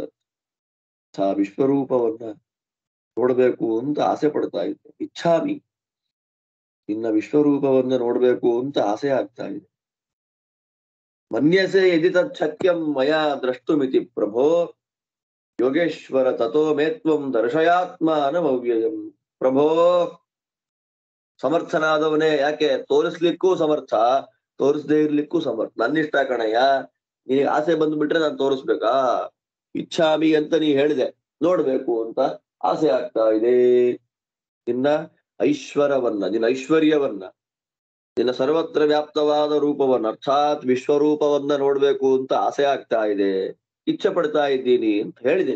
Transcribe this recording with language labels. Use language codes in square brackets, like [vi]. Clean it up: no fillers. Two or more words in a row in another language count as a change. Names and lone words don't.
[kn] ಆ ವಿಶ್ವರೂಪವನ್ನ ನೋಡ್ಬೇಕು ಅಂತ ಆಸೆ ಪಡ್ತಾ ಇದ್ದೆ. ಇಚ್ಛಾಮಿ, ನಿನ್ನ ವಿಶ್ವರೂಪವನ್ನ ನೋಡ್ಬೇಕು ಅಂತ ಆಸೆ ಆಗ್ತಾ ಇದೆ. [sa] ಮನ್ಯಸೆ ಯದಿ ತತ್ ಶಕ್ಯಂ ಮಯಾ ದ್ರಷ್ಟುಮಿತಿ ಪ್ರಭೋ ಯೋಗೇಶ್ವರ ತಥೋ ಮೇತ್ವಂ ದರ್ಶಯಾತ್ಮಾನಮವ್ಯಯಂ. [kn] ಪ್ರಭೋ, ಸಮರ್ಥನಾದವನೇ, ಯಾಕೆ ತೋರಿಸ್ಲಿಕ್ಕೂ ಸಮರ್ಥ, ತೋರಿಸದೇ ಇರ್ಲಿಕ್ಕೂ ಸಮರ್ಥ. ನನ್ನಿಷ್ಟ ಕಣಯ್ಯ, ನಿನಗೆ ಆಸೆ ಬಂದ್ಬಿಟ್ರೆ ನಾನು ತೋರಿಸ್ಬೇಕಾ? ಇಚ್ಛಾಮಿ ಅಂತ ನೀ ಹೇಳಿದೆ, ನೋಡ್ಬೇಕು ಅಂತ ಆಸೆ ಆಗ್ತಾ ಇದೆ. ನಿನ್ನ ಐಶ್ವರವನ್ನ, ನಿನ್ನ ಐಶ್ವರ್ಯವನ್ನ, ನಿನ್ನ ಸರ್ವತ್ರ ವ್ಯಾಪ್ತವಾದ ರೂಪವನ್ನ ಅರ್ಥಾತ್ ವಿಶ್ವರೂಪವನ್ನ ನೋಡ್ಬೇಕು ಅಂತ ಆಸೆ ಆಗ್ತಾ ಇದೆ, ಇಚ್ಛೆ ಪಡ್ತಾ ಇದ್ದೀನಿ ಅಂತ ಹೇಳಿದ್ದೀನಿ.